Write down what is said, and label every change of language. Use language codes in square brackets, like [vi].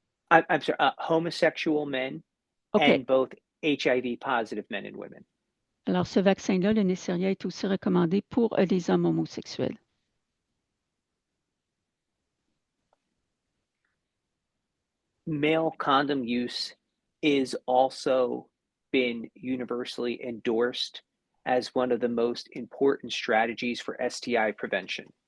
[en] I'm sorry, homosexual men Okay. and both HIV positive men and women. [fr] Alors, ce vaccin-là, le Neisseria, est aussi recommandé pour les hommes homosexuels. [en] Male condom use is also been universally endorsed as one of the most important strategies for STI prevention.